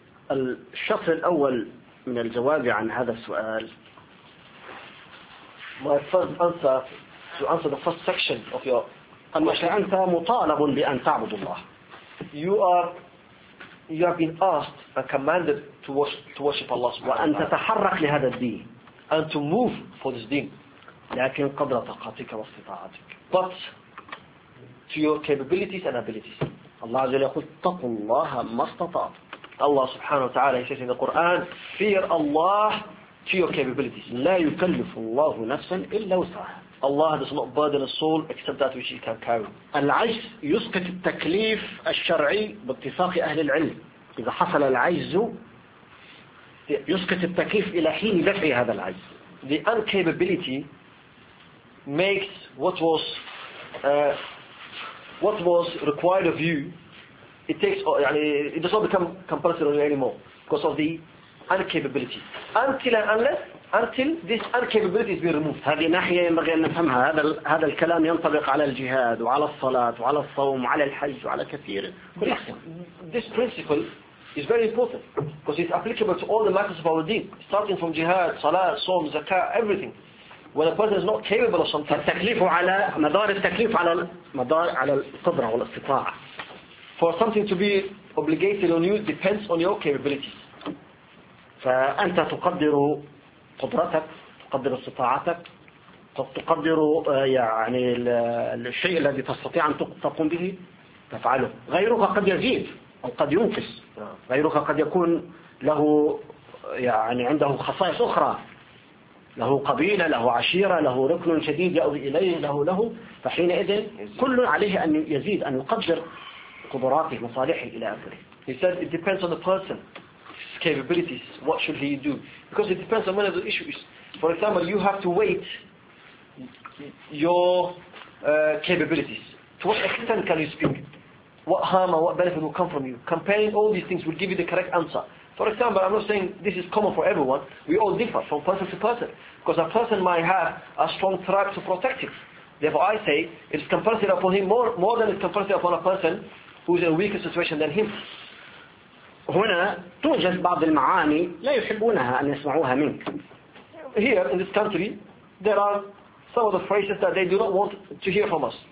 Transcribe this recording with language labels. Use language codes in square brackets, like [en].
[ar] الشطر الأول من الجواب عن هذا السؤال. [en] My first answer to answer the first section of your question. [ar] أنت مطالب بأن تعبد الله. [en] You have been asked and commanded to worship Allah. [ar] وأن تتحرك لهذا الدين. [en] And to move for this deen. [ar] لكن قدر طاقتك واستطاعتك. [en] But to your capabilities and abilities. [ar] الله عز وجل يقول اتقوا الله ما استطعت. [en] Allah [ar] سبحانه وتعالى [en] says in the Quran, fear Allah. To your capabilities. [ar] لا يكلف الله نفسا إلا وسعها. [en] Allah does not burden a soul except that which he can carry. [ar] العجز يسقط التكليف الشرعي باتفاق أهل العلم. إذا حصل العجز يسقط التكليف إلى حين دفع هذا العجز. [en] The incapability makes what was required of you. It takes يعني it does not become compulsory anymore because of the incapability. Until and unless until this incapability is being removed. [ar] هذه ناحية ينبغي أن نفهمها. هذا الكلام ينطبق على الجهاد وعلى الصلاة وعلى الصوم وعلى الحج وعلى كثير. [en] This principle is very important because it's applicable to all the matters of our deen, starting from jihad, salah, صوم, zakah, everything. When a person is not capable of something. [ar] التكليف على مدار التكليف على مدار على القدرة والاستطاعة. [en] For something to be obligated on you depends on your capabilities. [ar] فأنت تقدر قدرتك تقدر استطاعتك تقدر يعني الشيء الذي تستطيع أن تقوم به تفعله غيرك قد يزيد أو قد ينقص غيرك قد يكون له يعني عنده خصائص أخرى له قبيلة له عشيرة له ركن شديد يأوي إليه له فحينئذ كل عليه أن يزيد أن يقدر قدراته مصالحه إلى آخره. [en] He said it depends on the person. Capabilities, what should he do? Because it depends on one of the issues. For example, you have to weight your capabilities. To what extent can you speak? What harm or what benefit will come from you? Comparing all these things will give you the correct answer. For example, I'm not saying this is common for everyone. We all differ from person to person. Because a person might have a strong tribe to protect him. Therefore, I say it's compulsory upon him more than it's compulsory upon a person who is in a weaker situation than him. [ar] هنا توجد بعض المعاني لا يحبونها أن يسمعوها منك. [en] Here in this country, there are some of the phrases that they do not want to hear from us.